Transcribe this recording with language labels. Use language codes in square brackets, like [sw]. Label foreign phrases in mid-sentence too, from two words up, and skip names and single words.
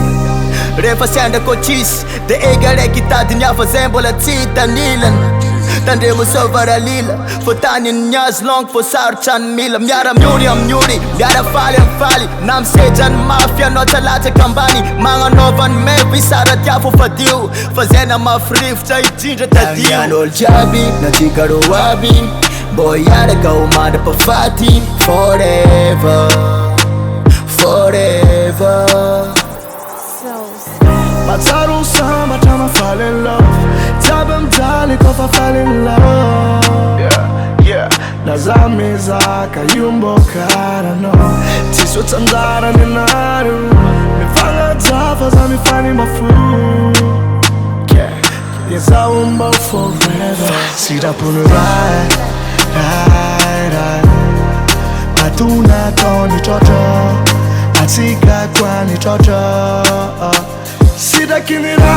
[mg] Rehefa sendra kô tsisy de ega raiky tadiny hafa zay mbola tsy hitanilana Tandremo sovaralila Fô tany niazo longo fô sarotra ny mila Miara miori amin'ori miara faly faly Na misedra ny mafy anao talatsaka ambany Magnanaova ny mevy sara tia fô fadio Fa zay na mafirivotra hidrindra tadio An'olo jiaby na tsika ro aby Mbô hiaraka ho mandra-pahafaty Forever matsaro sambatra [en] fall in love [mg] jiaby mijaly kofa [en] fall in love [mg] laza mizaka io mbô karanao tsisy otsanjarany anaro mifagnaja fa za mifanimba fo izaho mba forever sitrapony ray matonatao nitratra atsika koa nitratra sitrakiny